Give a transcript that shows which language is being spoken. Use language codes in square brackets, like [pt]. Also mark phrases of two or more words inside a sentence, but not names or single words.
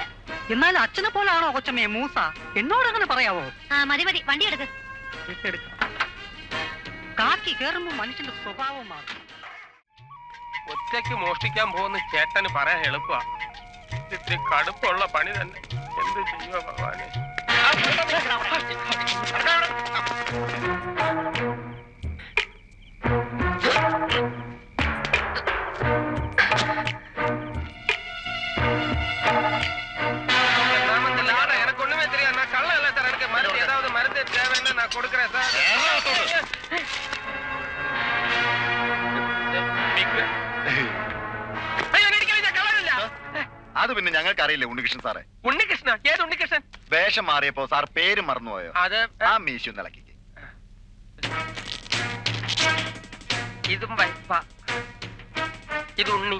[ml] എന്നാലും അച്ഛനെ പോലാണോ കൊച്ചമ്മയെ മൂസ? എന്നോട് അങ്ങനെ പറയാവോ? മതി മതി, വണ്ടി എടുക്ക്. കാക്കി കേറുമ്പോ മനുഷ്യന്റെ സ്വഭാവം മാറും. ഒറ്റയ്ക്ക് മോഷ്ടിക്കാൻ പോകുന്ന ചേട്ടന് പറയാൻ എളുപ്പമാ. ഇത്തിരി കടുപ്പുള്ള പണി തന്നെ. എന്ത് ചെയ്യുക ഭഗവാനെ? [ta] எனக்கு ஒண்ணுமே தெரியாது. நான் கள்ள இல்ல சார். எனக்கு மருந்து ஏதாவது மருந்து தேவைன்னு நான் கொடுக்குறேன் சார். [ml] അത് പിന്നെ ഞങ്ങൾക്ക് അറിയില്ലേ ഉണ്ണികൃഷ്ണൻ സാറേ. ഉണ്ണികൃഷ്ണ? ഏത് ഉണ്ണികൃഷ്ണൻ? വേഷം മാറിയപ്പോ സാർ പേര് മറന്നുപോയോ? അത് ആ മീശു നിലക്കിക്ക്. ഇതും വൈപ്പ, ഇത് ഉണ്ണി.